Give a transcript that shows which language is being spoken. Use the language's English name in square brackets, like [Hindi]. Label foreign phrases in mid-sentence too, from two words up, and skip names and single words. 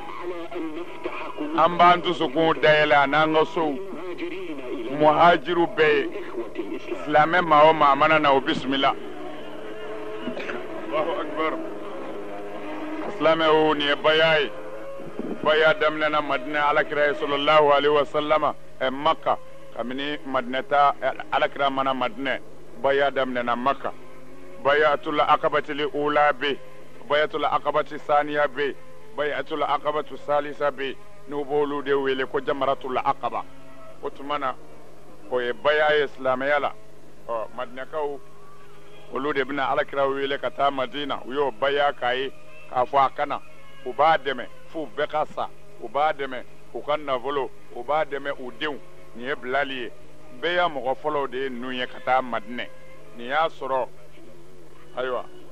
[Bambara] an b'an dusukun dayɛlɛ a n'an ka sow muhajiru bɛɛ ye silamɛ maa o maa mana na o bisimila [Arabic] الله أكبر [Bambara] silamɛw nin ye baya ye baya daminɛna madina alakira ye sallallahu [Arabic] عليه وسلم [Bambara] makka kabini madina ta alakira mana madina baya daminɛna makka [Arabic] بيعة العقبة الأولى [Bambara] be [Arabic] بيعة العقبة الثانية [Bambara] be [Arabic] بيعة العقبة الثالثة [Bambara] be n'u b'olu de wele ko [Arabic] جمرة العقبة [Bambara] o tuma na o ye baya ye silamɛya la madinakaw olu de bɛna alakira wele ka taa madina u y'o baya k'a ye k'a fɔ a kana u b'a dɛmɛ f'u bɛɛ ka sa u b'a dɛmɛ u ka nafolo u b'a dɛmɛ u denw nin ye bilali ye bɛɛ ya mɔgɔ fɔlɔw de ye ninnu ye ka taa madinɛ nin y'a sɔrɔ ayiwa